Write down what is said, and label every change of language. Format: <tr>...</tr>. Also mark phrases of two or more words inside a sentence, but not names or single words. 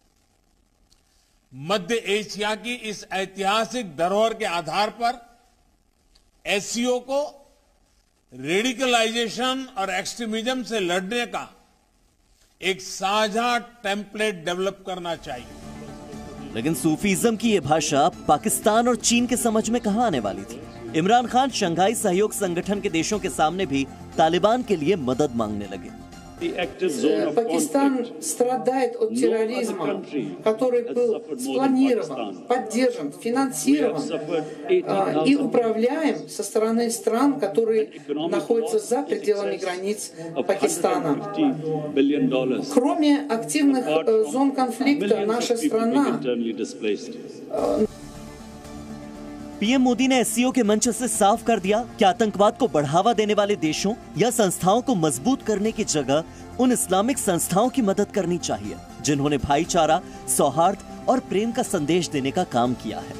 <hi>मध्य एशिया की इस ऐतिहासिक धरोहर के आधार पर एससीओ को रेडिकलाइजेशन और एक्सट्रीमिज्म से लड़ने का एक साझा</hi> <en>template develop</en> <hi>करना चाहिए। लेकिन सूफीज्म की ये भाषा पाकिस्तान और चीन के समझ में कहां आने वाली थी। इमरान खान शंघाई सहयोग संगठन के देशों के सामने भी तालिबान के लिए मदद मांगने लगे।</hi> <ru>Пакистан страдает от терроризма, который был спланирован, поддержан, финансирован и управляем со стороны стран, которые находятся за пределами границ Пакистана. Кроме активных зон конфликта, наша страна</ru> <hi>पीएम मोदी ने एससीओ के मंच से साफ कर दिया कि आतंकवाद को बढ़ावा देने वाले देशों या संस्थाओं को मजबूत करने की जगह उन इस्लामिक संस्थाओं की मदद करनी चाहिए जिन्होंने भाईचारा, सौहार्द और प्रेम का संदेश देने का काम किया है।</hi>